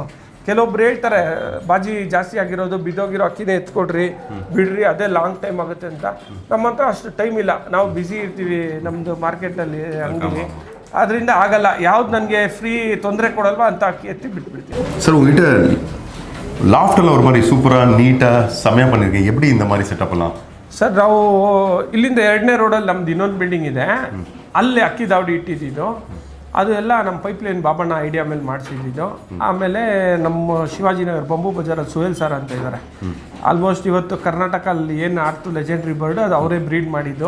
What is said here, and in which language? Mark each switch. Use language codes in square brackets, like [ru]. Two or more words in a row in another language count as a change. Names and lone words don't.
[kn] ಕೆಲವೊಬ್ರು ಹೇಳ್ತಾರೆ ಬಾಜಿ ಜಾಸ್ತಿ ಆಗಿರೋದು, ಬಿದ್ದೋಗಿರೋ ಅಕ್ಕಿನೇ ಎತ್ಕೊಡ್ರಿ, ಬಿಡ್ರಿ, ಅದೇ [en] long time [kn] ಆಗುತ್ತೆ ಅಂತ. ನಮ್ಮ ಹತ್ರ ಅಷ್ಟು ಟೈಮ್ ಇಲ್ಲ, ನಾವು ಬ್ಯುಸಿ ಇರ್ತೀವಿ ನಮ್ಮದು ಮಾರ್ಕೆಟ್ನಲ್ಲಿ, ಅಂಗಡಿ, ಅದರಿಂದ ಆಗಲ್ಲ. ಯಾವ್ದು ನನಗೆ ಫ್ರೀ ತೊಂದರೆ ಕೊಡಲ್ವಾ ಅಂತ ಅಕ್ಕಿ ಎತ್ತಿ ಬಿಟ್ಬಿಡ್ತೀವಿ. [ta] சார், உங்ககிட்ட லாஃப்டில் ஒரு மாதிரி சூப்பராக நீட்டாக செம்மையாக பண்ணியிருக்கீங்க, எப்படி இந்த மாதிரி செட்டப் எல்லாம்? [kn] ಸರ್ ನಾವು ಇಲ್ಲಿಂದ 2ನೇ ರೋಡಲ್ಲಿ ನಮ್ದು ಇನ್ನೊಂದು ಬಿಲ್ಡಿಂಗ್ ಇದೆ, ಅಲ್ಲಿ ಅಕ್ಕಿ ದಾವಡಿ ಇಟ್ಟಿದ್ದು. ಅದು ಎಲ್ಲ ನಮ್ಮ ಪೈಪ್ಲೈನ್ ಬಾಬಣ್ಣ ಐಡಿಯಾ ಮೇಲೆ ಮಾಡಿಸಿದ್ದು. ಆಮೇಲೆ ನಮ್ಮ ಶಿವಾಜಿನಗರ ಬಂಬು ಬಜಾರಲ್ಲಿ ಸುಹೇಲ್ ಸರ್ ಅಂತ ಇದ್ದಾರೆ. ಆಲ್ಮೋಸ್ಟ್ ಇವತ್ತು ಕರ್ನಾಟಕಲ್ಲಿ ಏನು ಆಡ್ತು [en] legendary bird [kn] ಅದು ಅವರೇ ಬ್ರೀಡ್ ಮಾಡಿದ್ದು.